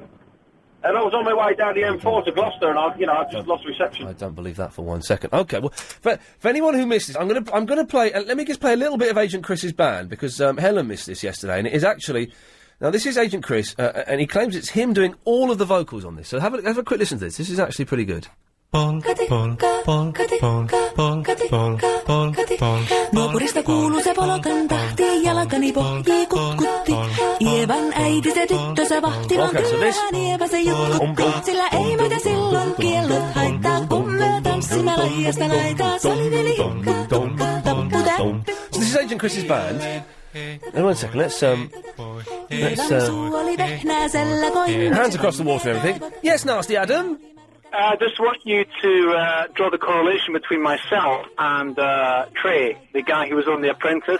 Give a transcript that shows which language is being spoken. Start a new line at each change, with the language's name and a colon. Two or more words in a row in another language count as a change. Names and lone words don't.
English: And I was on my way down the M4 to Gloucester, and I just lost reception. I don't believe that for 1 second. Okay, well, for anyone who missed this, I'm gonna play. Let me just play a little bit of Agent Chris's band because Helen missed this yesterday, and it is actually. Now this is Agent Chris, and he claims it's him doing all of the vocals on this. So have a quick listen to this. This is actually pretty good.
Finnish: Nuopurista kuuluu se polokan tahti, jalkani pohjii kutkutti. Ievan äiti se tyttönsä vahti, vaan kyllähän Ieva se jutkutti. Sillä ei meitä silloin kiellot haittaa, kun me tanssimme laijasta laitaa. Saliveli hukka, tappu täppi.
English: So this is Agent Chris's band. And 1 second, let's hands across the water and everything. Yes, Nasty Adam? Just want you to draw the correlation between myself and Trey, the guy who was on The Apprentice.